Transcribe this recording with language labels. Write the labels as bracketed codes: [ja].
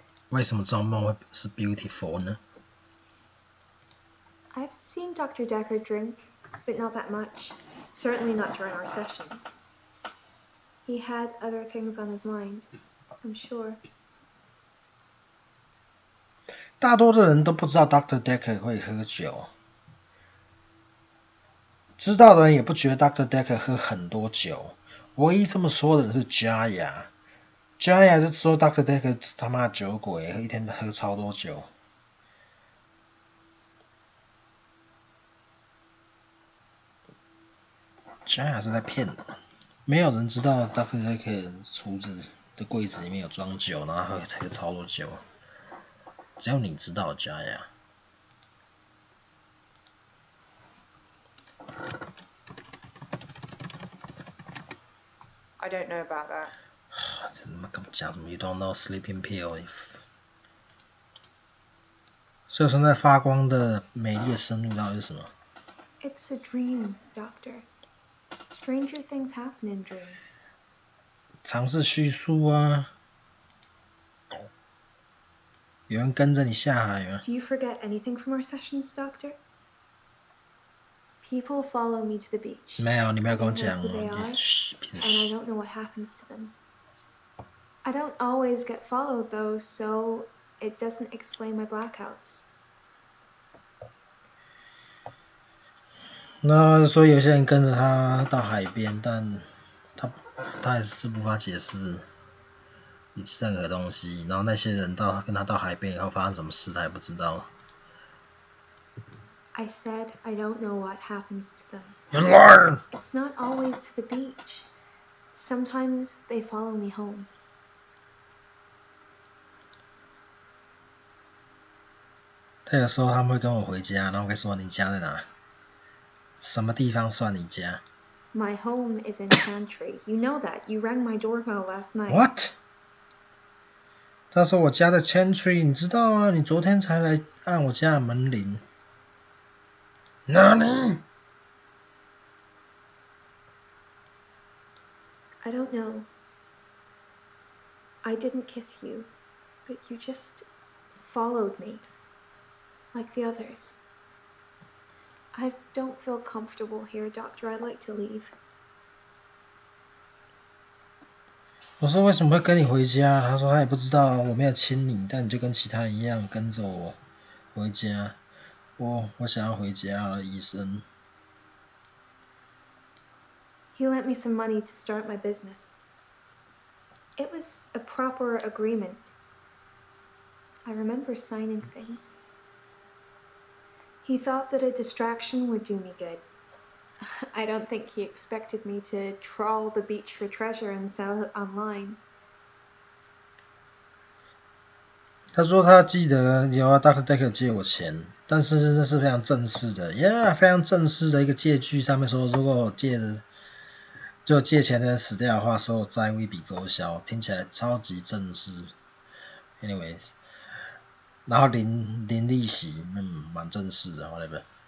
[zh] 为什么这种梦会是 beautiful 呢？ [en] I've seen Dr. Dekker drink, but not that much. Certainly not during our sessions. He had other things on his mind, I'm sure. [zh] 大多的人都不知道 Dr. Dekker 会喝酒，知道的人也不觉得 Dr. Dekker 喝很多酒。唯一这么说的人是 Jaya。Jaya 是说 Dr. Dekker 他妈酒鬼，一天喝超多酒。 Jaya 是在骗人，没有人知道 Dr. Dekker 厨子的柜子里面有装酒，然后喝超多酒。只有你知道 Jaya。 [en] I don't know about that. [zh] 这他妈讲什么 [en] You don't know sleeping pill if [zh] 所以存在发光的美丽的生物到底是什么？ [en] It's a dream, Doctor. Stranger things happen in dreams. [zh] 尝试叙述啊。有人跟着你下海吗？ [en] Do you forget anything from our sessions, Doctor? People follow me to the beach. [zh] 没有，你没有跟我 [en] I don't [zh] 讲 [en] know who they [zh] 哦。 [en] are, [zh] 嘘， [en] and I don't know what happens to them. I don't always get followed, though, so it doesn't explain my blackouts. [zh] 那所以有些人跟着他到海边，但他还是无法解释任何东西。然后那些人跟他到海边以后发生什么事，他也不知道。 [en] I said I don't know what happens to them. You liar! It's not always to the beach. Sometimes they follow me home. [zh] 他有时候他们会跟我回家，然后会说你家在哪？什么地方算你家 [en] My home is in Chantry. You know that. You rang my doorbell last night. ？What？ [zh] 他说我家在 Chantry， 你知道啊？你昨天才来按我家的门铃。哪里？ [en] I don't know. I didn't kiss you, but you just followed me, like the others. I don't feel comfortable here, Doctor. I'd like to leave. [zh] 我说为什么会跟你回家？他说他也不知道，我没有亲你，但你就跟其他人一样跟着我回家。我想要回家了，医生。 [en] He lent me some money to start my business. It was a proper agreement. I remember signing things. He thought that a distraction would do me good. I don't think he expected me to trawl the beach for treasure and sell it online. [zh] 他说他记得有啊 ，Dr. Dekker 借我钱，但是那是非常正式的 ，Yeah， 非常正式的一个借据，上面说如果借钱的人死掉的话，所有债务一笔勾销，听起来超级正式。 Anyways， 然后零利息，蛮正式的 ，whatever。